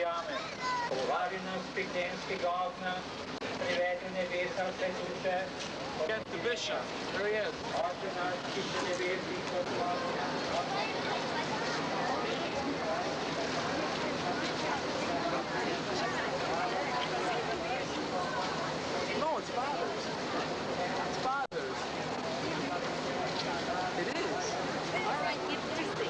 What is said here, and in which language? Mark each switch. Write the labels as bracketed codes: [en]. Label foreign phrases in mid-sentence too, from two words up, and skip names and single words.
[sl] Amen. Povari nas z peklenskega ognja, privedi nebesa vse duše. [en] Get the bishop. There he is. [sl] Oče naš, ki si v nebesih, [en] No, it's Father's. It's Father's. It is. All right, give Tuesday.